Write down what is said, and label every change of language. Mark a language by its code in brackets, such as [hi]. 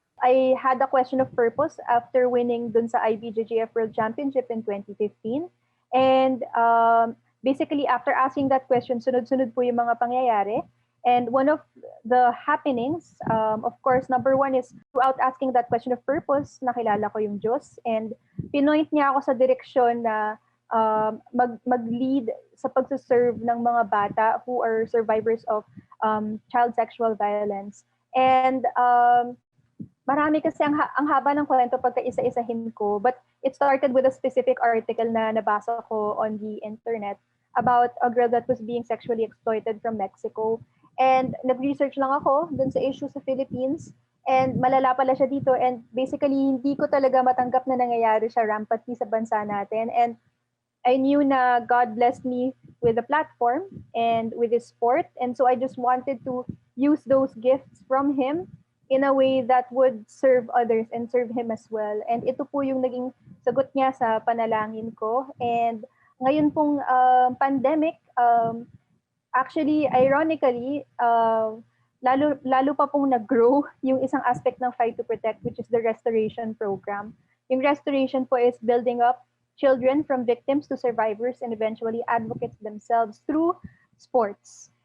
[en] I had a question of purpose after winning [tl] dun sa [en] IBJJF World Championship in 2015. And basically, after asking that question, [tl] sunod-sunod po yung mga pangyayari. [en] And one of the happenings, of course, number one is throughout asking that question of purpose, [tl] nakilala ko yung Diyos. And pinoint niya ako sa direksyon na mag-lead sa pagsuserve ng mga bata [en] who are survivors of child sexual violence. And [tl] marami kasi ang haba ng kwento pagka isa-isahin ko, [en] but it started with a specific article [tl] na nabasa ko [en] on the internet about a girl that was being sexually exploited from Mexico. [tl] And nag-research lang ako dun sa issue sa Philippines, and malala pala siya dito, and basically hindi ko talaga matanggap na nangyayari siya rampantly sa bansa natin. [en] And I knew na God blessed me with a platform and with his sport, and so I just wanted to use those gifts from him in a way that would serve others and serve him as well. [tl] And ito po yung naging sagot niya sa panalangin ko. And ngayon pong pandemic, [en] actually, ironically, [tl] lalo pa pong nag-grow yung isang aspect ng Fight to Protect, [en] which is the restoration program. Yung restoration po is building up children from victims to survivors and eventually advocates themselves through sports.